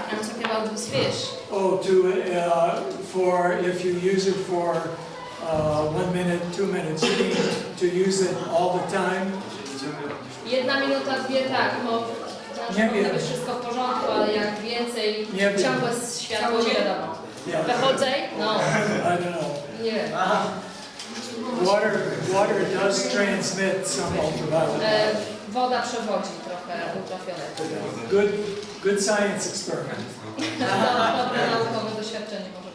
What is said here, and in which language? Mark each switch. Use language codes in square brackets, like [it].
[en] I'm talking about this fish. Oh, for if you use it for 1 minute, 2 minutes, you need to use it all the time. [pl] 1 minuta, 2, tak, no powinno być wszystko w porządku, ale jak więcej, ciągłe światło, nie wiadomo. Wychodzę? No. [en] I don't know. [pl] Nie wiem. [en] Water does transmit some ultraviolet. [pl] Woda przewodzi trochę ultrafioletu. [en] Good science experiment. [pl] Dobre naukowe doświadczenie.